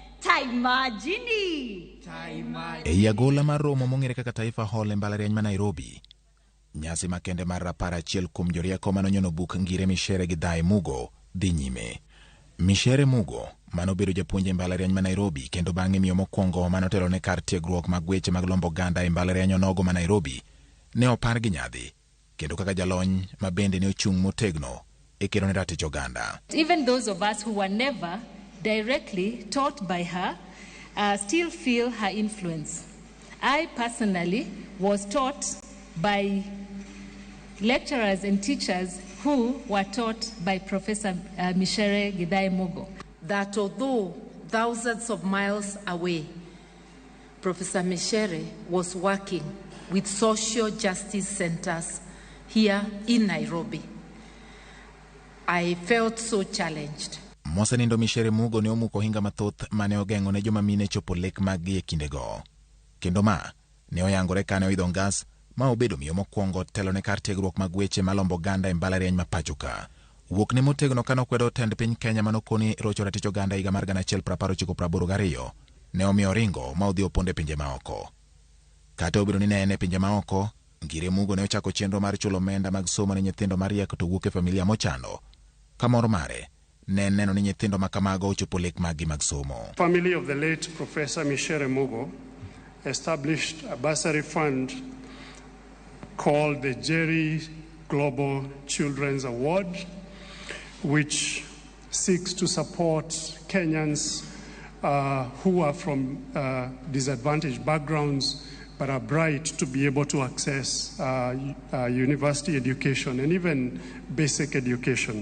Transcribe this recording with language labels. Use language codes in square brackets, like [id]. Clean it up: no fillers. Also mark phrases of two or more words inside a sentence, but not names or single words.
[luo] E agola mar romo mong'ere kaka Taifa Hall e mbalariany ma Nairobi, nyasi makende mar rapar achiel kuom jorieko manonyono buk ngire Mishere gi Dhae Mugo dhi nyime. Mishere Mugo manobedo japuonj e mbalariany ma Nairobi kendo bang'e miyo mokwongo manotelo ne kar tiegruok mag weche mag lombo oganda e mbalariany onogo ma Nairobi ne opar gi nyadhi kendo kaka jalony ma bende ne ochung' motegno e kedo ne ratich oganda. [en] Even those of us who were never directly taught by her still feel her influence. I personally was taught by lecturers and teachers who were taught by Professor Mishere Gidai Mugo. That although thousands of miles away, Professor Mishere was working with social justice centers here in Nairobi. I felt so challenged. [luo] Mosenindo Mishere Mugo ne omuko hinga mathoth mane ogeng'o ne joma mine chopo lek mag-gi e kindego. Kendo ma ne oyangore kane oidho ngas ma obedo miyo mokwongo telo ne kar tiegruok mag weche malombo oganda e mbalariany ma pachoka. Wuok ne motegno kano kwedo tend piny Kenya manokoni rocho ratich oganda higa mar 1982 ne omiyo ringo ma odhi oponde pinje maoko. Kata obedo ni ne en e pinje maoko, Ngire Mugo ne ochako chenro mar chulo omenda mag somo ne nyithindo mariek to wuok e familia mochando. Kamoro mare ne neno ni nyithindo makamago ochopo lek mag-gi mag somo. [en] Family of the late Professor Mishere Mugo established a bursary fund called the Jerry Global Children's Award, which seeks to support Kenyans who are from disadvantaged backgrounds but are bright to be able to access university education and even basic education.